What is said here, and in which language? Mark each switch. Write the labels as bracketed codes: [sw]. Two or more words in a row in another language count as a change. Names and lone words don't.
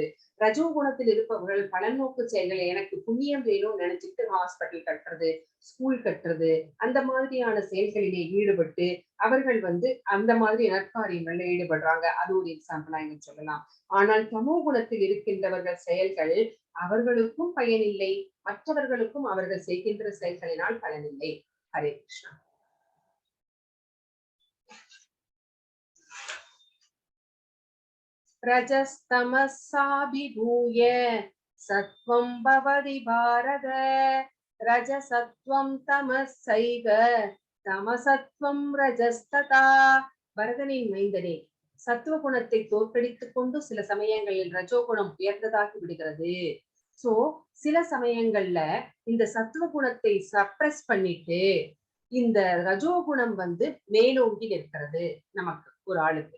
[ta] ரஜோகுணத்தில் இருப்பவர்கள் பலநோக்கு செயல்கள், எனக்கு புண்ணியம் வேணும்னு நினைச்சிட்டு ஹாஸ்பிட்டல் கட்டுறது, ஸ்கூல் கட்டுறது, அந்த மாதிரியான செயல்களிலே ஈடுபட்டு அவர்கள் அந்த மாதிரி நற்காரியங்கள்ல ஈடுபடுறாங்க. அது ஒரு எக்ஸாம்பிளா இங்க சொல்லலாம். ஆனால் தமோ குணத்தில் இருக்கின்றவர்கள் செயல்கள் அவர்களுக்கும் பயனில்லை, மற்றவர்களுக்கும் அவர்கள் செய்கின்ற செயல்களினால் பலனில்லை. ஹரே கிருஷ்ணா. [sa] रजस्तमसाभिभूय सत्वं भवति भारत रजसत्वं तमसैव तमसत्वं रजस्तथा. [ta] பரதனின் மைந்தனே, சத்துவ குணத்தை தோற்கடித்துக் கொண்டு சில சமயங்களில் ரஜோகுணம் உயர்ந்ததாகி விடுகிறது. சோ சில சமயங்கள்ல இந்த சத்துவ குணத்தை சப்ரஸ் பண்ணிட்டு இந்த ரஜோகுணம் மேலோங்கி நிற்கிறது நமக்கு, ஒரு ஆளுக்கு.